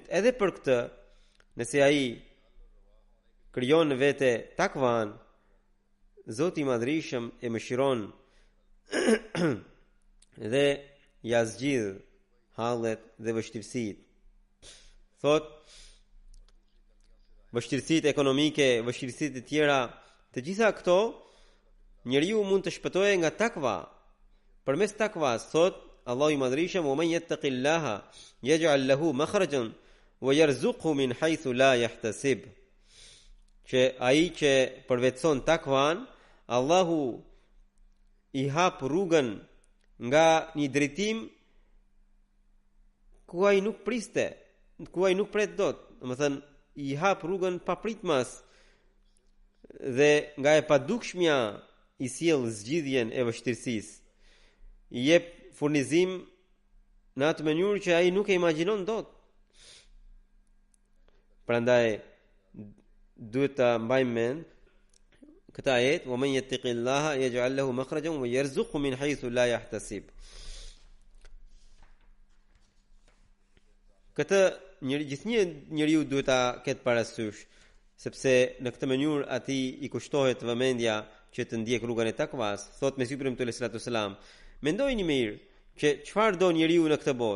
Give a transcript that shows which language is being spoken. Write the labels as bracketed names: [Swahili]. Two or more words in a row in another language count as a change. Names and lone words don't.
[Albanian] Edhe për këtë, nëse ai krijon në vete takvan, Zoti i Madhrishëm e mëshiron dhe ja zgjidh hallet dhe vështirësitë. Thot, vështirësitë ekonomike, vështirësitë e tjera, të gjitha këto njeriu mund të shpëtojë nga takva. Përmes takvas, thot Allahu i Madhrishëm, [Arabic] "ومن يتق الله يجعل له مخرجا ويرزقه من حيث لا يحتسب." [Albanian] Që ai që përvetson takvan, Allahu i hap rrugën nga një drejtim ku ai nuk priste, ku ai nuk pret dot. Domethënë i hap rrugën pa pritmas dhe nga e padukshmja i sjell zgjidhjen e vështirësisë. I jep furnizim në atë mënyrë që ai nuk e imagjinon dot. Prandaj duhet ta mbajmë mend këtë ajet, [Arabic] "ومن يتق الله يجعل له مخرجا ويرزقه من حيث لا يحتسب." [Albanian] Këtë gjithnjë njeriu duhet ta ketë parasysh, sepse në këtë mënyrë atij i kushtohet vëmendja që të ndjek rrugën e takvas. Thot Mesiu premtuar [Arabic] عليه الصلاة والسلام, [Albanian] mendojini mirë që çfarë do njeriu në këtë botë.